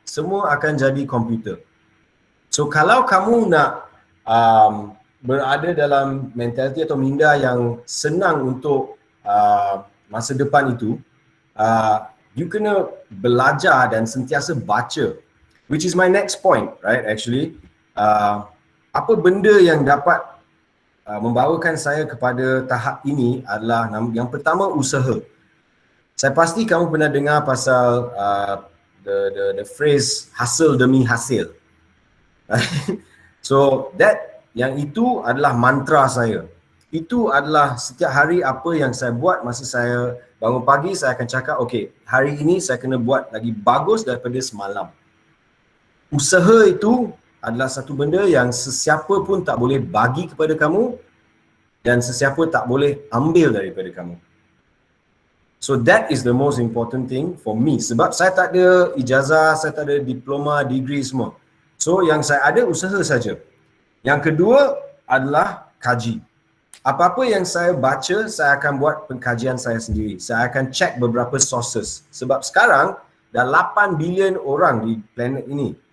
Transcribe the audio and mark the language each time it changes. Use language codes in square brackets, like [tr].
[ms] Semua akan jadi komputer. So, kalau kamu nak berada dalam mentaliti atau minda yang senang untuk masa depan itu, [en] you [ms] kena belajar dan sentiasa baca. [en] Which is my next point, right, actually. [ms] Apa benda yang dapat membawakan saya kepada tahap ini adalah yang pertama, usaha. Saya pasti kamu pernah dengar pasal [en] the phrase [ms] hasil demi hasil. So yang itu adalah mantra saya. Itu adalah setiap hari apa yang saya buat masa saya bangun pagi, saya akan cakap, okay, hari ini saya kena buat lagi bagus daripada semalam. Usaha itu adalah satu benda yang sesiapa pun tak boleh bagi kepada kamu dan sesiapa tak boleh ambil daripada kamu. [en] So that is the most important thing for me. [ms] Sebab saya tak ada ijazah, saya tak ada diploma, degree semua. So yang saya ada usaha saja. Yang kedua adalah kaji. Apa-apa yang saya baca, saya akan buat pengkajian saya sendiri. Saya akan check beberapa sources. Sebab sekarang dah 8 bilion orang di planet ini.